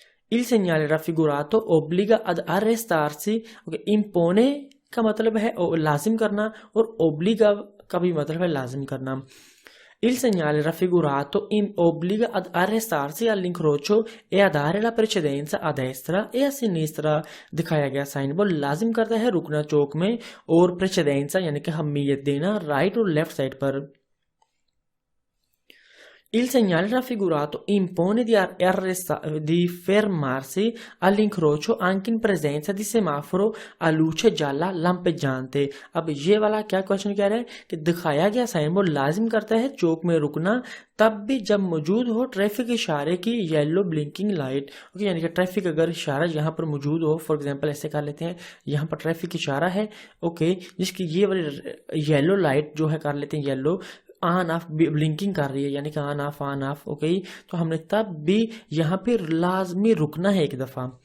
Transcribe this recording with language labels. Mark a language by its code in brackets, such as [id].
[it] Il segnale raffigurato obbliga ad arrestarsi। [hi] impone का मतलब है लाजिम करना और obbliga का भी मतलब है लाजिम करना। [it] Il segnale raffigurato obbliga ad arrestarsi all'incrocio e a dare la precedenza a destra e a sinistra। [hi] दिखाया गया साइन बोर्ड लाजिम करता है रुकना चौक में और precedenza यानी कि अहमियत देना राइट और लेफ्ट साइड पर। [it] Il segnale raffigurato impone di fermarsi all'incrocio anche in presenza di semaforo a luce gialla lampeggiante। [hi] अब ये वाला क्या क्वेश्चन कह रहा है कि दिखाया गया साइन बोर्ड लाजिम करता है चौक में रुकना तब भी जब मौजूद हो ट्रैफिक इशारे की येलो ब्लिंकिंग लाइट। ओके, यानी कि ट्रैफिक अगर इशारा यहाँ पर मौजूद हो, फॉर एग्जांपल ऐसे कर लेते हैं, यहाँ पर ट्रैफिक इशारा है, ओके, जिसकी ये वाली येलो लाइट जो है कर लेते हैं येलो ऑन ऑफ ब्लिंकिंग कर रही है, यानी कि ऑन ऑफ ओके, तो हमने तब भी यहाँ पे लाजमी रुकना है एक दफा।